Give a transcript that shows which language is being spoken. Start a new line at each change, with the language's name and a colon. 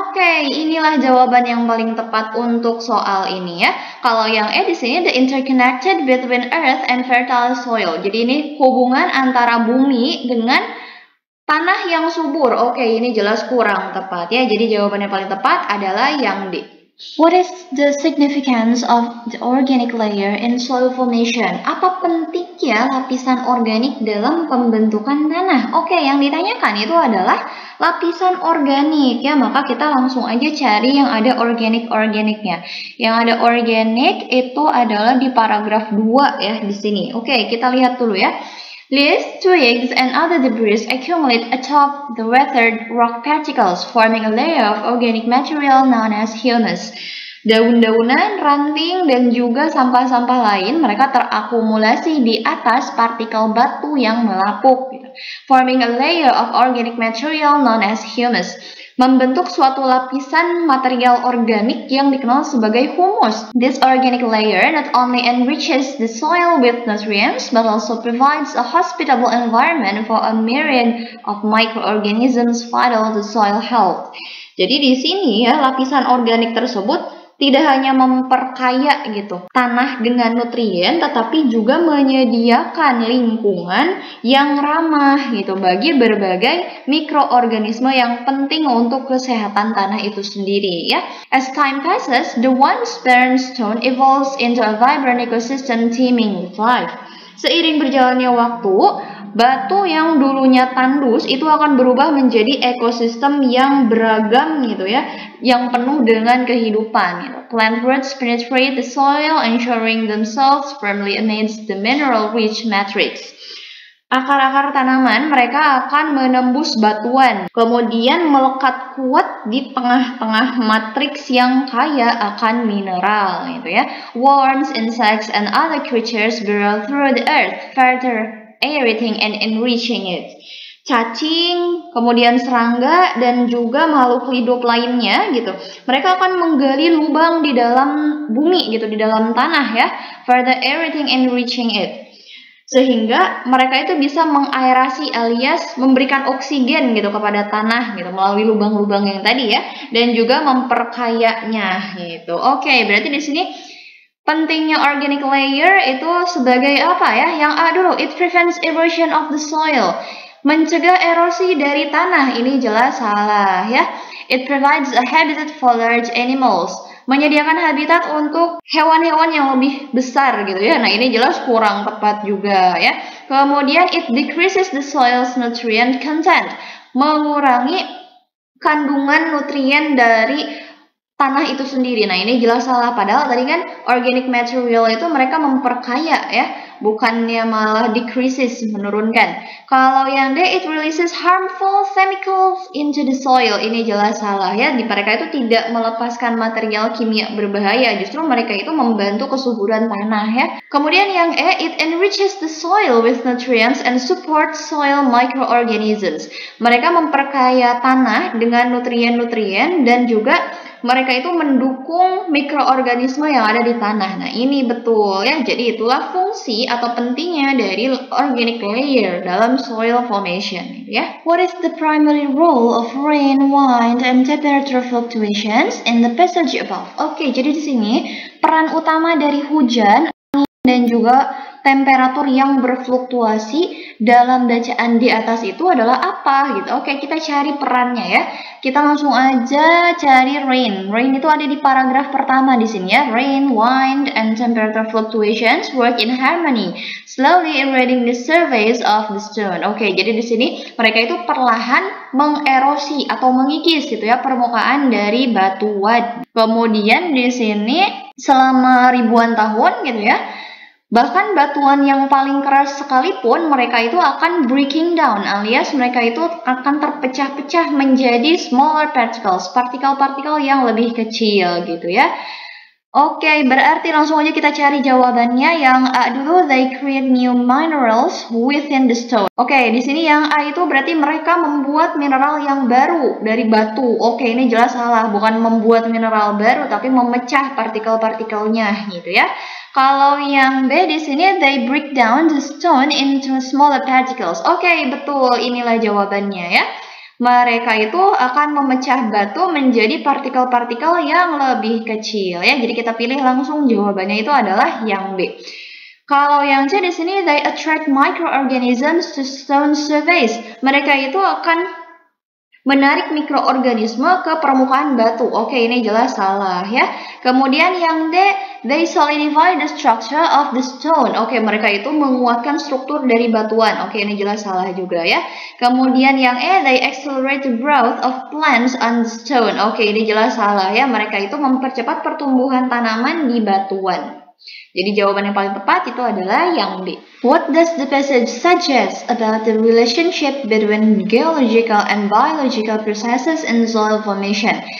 Indonesian: Oke, inilah jawaban yang paling tepat untuk soal ini ya. Kalau yang E di sini,
English: the interconnected between earth and fertile soil.
Indonesian: Jadi ini hubungan antara bumi dengan tanah yang subur. Oke, ini jelas kurang tepat ya. Jadi jawaban yang paling tepat adalah yang D.
English: What is the significance of the organic layer in soil formation?
Indonesian: Apa pentingnya lapisan organik dalam pembentukan tanah? Oke, yang ditanyakan itu adalah lapisan organik ya, maka kita langsung aja cari yang ada organiknya. Yang ada organik itu adalah di paragraf 2 ya di sini. Oke, kita lihat dulu ya.
English: Leaves, twigs, and other debris accumulate atop the weathered rock particles, forming a layer of organic material known as humus.
Indonesian: Daun-daunan, ranting, dan juga sampah-sampah lain mereka terakumulasi di atas partikel batu yang melapuk,
English: forming a layer of organic material known as humus,
Indonesian: membentuk suatu lapisan material organik yang dikenal sebagai humus.
English: This organic layer not only enriches the soil with nutrients, but also provides a hospitable environment for a myriad of microorganisms vital to soil health.
Indonesian: Jadi di sini ya, lapisan organik tersebut tidak hanya memperkaya gitu tanah dengan nutrien, tetapi juga menyediakan lingkungan yang ramah gitu bagi berbagai mikroorganisme yang penting untuk kesehatan tanah itu sendiri ya.
English: As time passes, the once barren stone evolves into a vibrant ecosystem teeming with life.
Indonesian: Seiring berjalannya waktu, Batu yang dulunya tandus itu akan berubah menjadi ekosistem yang beragam gitu ya, yang penuh dengan kehidupan gitu.
English: Plant roots penetrate the soil, ensuring themselves firmly amidst the mineral-rich matrix.
Indonesian: Akar-akar tanaman mereka akan menembus batuan, kemudian melekat kuat di tengah-tengah matriks yang kaya akan mineral, gitu ya.
English: Worms, insects, and other creatures burrow through the earth, further aerating and enriching it.
Indonesian: Cacing, kemudian serangga, dan juga makhluk hidup lainnya, gitu. Mereka akan menggali lubang di dalam bumi, gitu, di dalam tanah ya,
English: further aerating and enriching it.
Indonesian: Sehingga mereka itu bisa mengaerasi alias memberikan oksigen gitu kepada tanah gitu melalui lubang-lubang yang tadi ya, dan juga memperkayanya gitu. Oke, berarti di sini pentingnya organic layer itu sebagai apa ya? Yang A dulu,
English: it prevents erosion of the soil.
Indonesian: Mencegah erosi dari tanah, ini jelas salah ya.
English: It provides a habitat for large animals.
Indonesian: Menyediakan habitat untuk hewan-hewan yang lebih besar gitu ya. Nah, ini jelas kurang tepat juga ya. Kemudian
English: it decreases the soil's nutrient content.
Indonesian: Mengurangi kandungan nutrien dari tanah itu sendiri. Nah, ini jelas salah. Padahal tadi kan organic material itu mereka memperkaya ya, bukannya malah decreases, menurunkan. Kalau yang D,
English: it releases harmful chemicals into the soil.
Indonesian: Ini jelas salah ya. Di mereka itu tidak melepaskan material kimia berbahaya. Justru mereka itu membantu kesuburan tanah ya. Kemudian yang E,
English: it enriches the soil with nutrients and supports soil microorganisms.
Indonesian: Mereka memperkaya tanah dengan nutrien-nutrien dan juga mereka itu mendukung mikroorganisme yang ada di tanah. Nah, ini betul ya. Jadi itulah fungsi atau pentingnya dari organic layer dalam soil formation ya.
English: What is the primary role of rain, wind, and temperature fluctuations in the passage above?
Indonesian: Oke, jadi di sini peran utama dari hujan, angin, dan juga temperatur yang berfluktuasi dalam bacaan di atas itu adalah apa gitu. Oke, kita cari perannya ya. Kita langsung aja cari rain. Rain itu ada di paragraf pertama di sini ya. Rain, wind, and temperature fluctuations work in harmony, slowly eroding the surface of the stone. Oke, jadi di sini mereka itu perlahan mengerosi atau mengikis gitu ya permukaan dari batuan. Kemudian di sini selama ribuan tahun gitu ya. Bahkan batuan yang paling keras sekalipun mereka itu akan
English: breaking down
Indonesian: alias mereka itu akan terpecah-pecah menjadi
English: smaller particles,
Indonesian: partikel-partikel yang lebih kecil gitu ya. Oke, berarti langsung aja kita cari jawabannya. Yang A dulu,
English: they create new minerals within the stone.
Indonesian: Oke, di sini yang A itu berarti mereka membuat mineral yang baru dari batu. Oke, ini jelas salah, bukan membuat mineral baru tapi memecah partikel-partikelnya gitu ya. Kalau yang B di sini,
English: they break down the stone into smaller particles.
Indonesian: Oke, betul, inilah jawabannya ya. Mereka itu akan memecah batu menjadi partikel-partikel yang lebih kecil ya. Jadi kita pilih langsung jawabannya itu adalah yang B. Kalau yang C di sini,
English: they attract microorganisms to stone surface.
Indonesian: Mereka itu akan menarik mikroorganisme ke permukaan batu. Oke, ini jelas salah ya. Kemudian yang D,
English: they solidify the structure of the stone.
Indonesian: Oke, mereka itu menguatkan struktur dari batuan. Oke, ini jelas salah juga ya. Kemudian yang E,
English: they accelerate the growth of plants on the stone.
Indonesian: Oke, ini jelas salah ya. Mereka itu mempercepat pertumbuhan tanaman di batuan. Jadi jawaban yang paling tepat itu adalah yang B.
English: What does the passage suggest about the relationship between geological and biological processes in soil formation?